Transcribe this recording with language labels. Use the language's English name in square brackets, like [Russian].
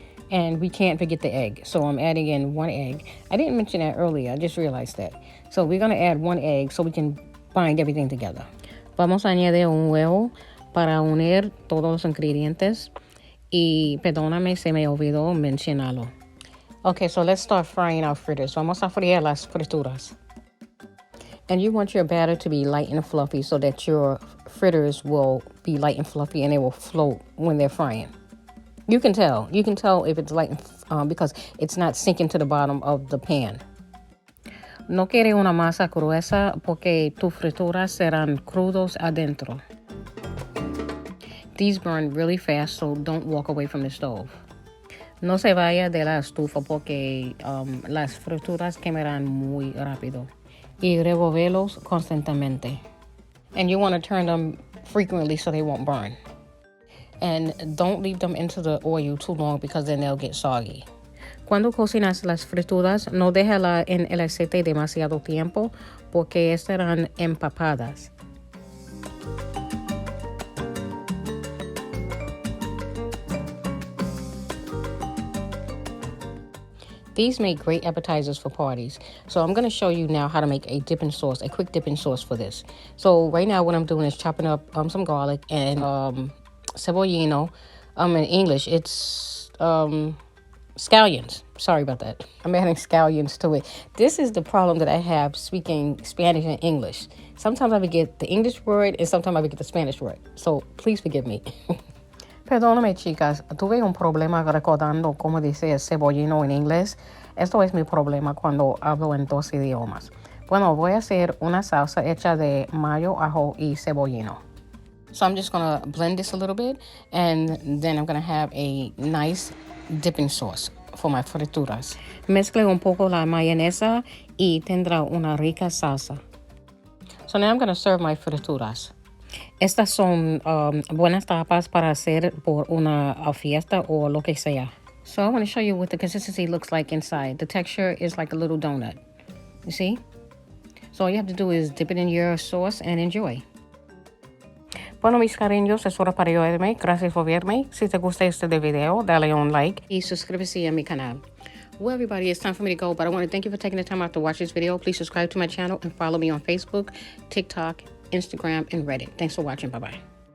[English] And we can't forget the egg. So I'm adding in 1 egg. I didn't mention that earlier. I just realized that. So we're going to add 1 egg so we can bind everything together. [Spanish] Vamos a añadir un huevo para unir todos los ingredientes. Y perdóname, se me olvidó mencionarlo. [English] Okay, so let's start frying our fritters. [Spanish] Vamos a freír las frituras. [English] And you want your batter to be light and fluffy so that your fritters will be light and fluffy and they will float when they're frying. You can tell. You can tell if it's light because it's not sinking to the bottom of the pan. [Spanish] No quiere una masa gruesa porque tus frituras serán crudos adentro. [English] These burn really fast, so don't walk away from the stove. [Spanish] No se vaya de la estufa porque las frituras quemarán muy rápido. Y revolverlos constantemente. [English] And you want to turn them frequently so they won't burn. And don't leave them into the oil too long because then they'll get soggy. [Spanish] Cuando cocinas las frituras, no déjala en el aceite demasiado tiempo porque estarán empapadas. [English] These make great appetizers for parties. So I'm going to show you now how to make a dipping sauce, a quick dipping sauce for this. So right now what I'm doing is chopping up some garlic and cebollino. In English, it's scallions. Sorry about that. I'm adding scallions to it. This is the problem that I have speaking Spanish and English. Sometimes I forget the English word and sometimes I forget the Spanish word. So please forgive me. [Spanish] Perdóname, chicas, tuve un problema recordando cómo dice cebollino en inglés. Esto es mi problema cuando hablo en dos idiomas. Bueno, voy a hacer una salsa hecha de mayo, ajo y cebollino. [English] So I'm just going to blend this a little bit, and then I'm going to have a nice dipping sauce for my frituras. [Spanish] Mezcle un poco la mayonesa y tendrá una rica salsa. [English] So now I'm going to serve my frituras. [Spanish] Estas son buenas tapas para hacer por una fiesta o lo que sea. [English] So I want to show you what the consistency looks like inside. The texture is like a little donut. You see? So all you have to do is dip it in your sauce and enjoy. [Spanish] Bueno, mis cariños, es hora para yo irme. Gracias por verme. Si te gusta este video, dale un like y suscríbete a mi canal. [English] Well, everybody, it's time for me to go, but I want to thank you for taking the time out to watch this video. Please subscribe to my channel and follow me on Facebook, TikTok, Instagram, and Reddit. Thanks for watching. Bye-bye.